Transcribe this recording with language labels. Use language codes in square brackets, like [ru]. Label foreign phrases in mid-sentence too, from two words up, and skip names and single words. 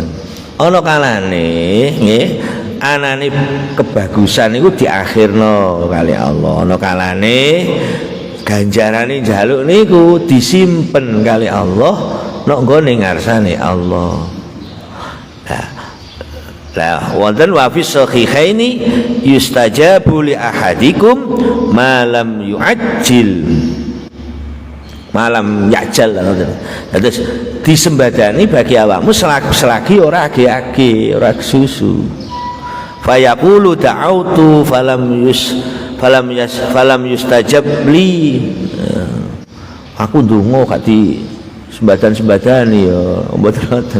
[jv] Ana kalane nggih anane kebagusan itu diakhirno kali Allah. Ana kalane ganjarane njaluk niku disimpen kali Allah nek nggone ngarsane Allah. Lah wonten [ar] وفي الصحيحين يستجاب لأحدكم ما لم يعجل. ما لم يعجل [jv] terus disembadani bagi awakmu selagi ora age-age, ora susu. [ar] فيقول دعوت فلم يستجب لي. [jv] Aku ndonga gak di sembadan-sembadani ya mboten.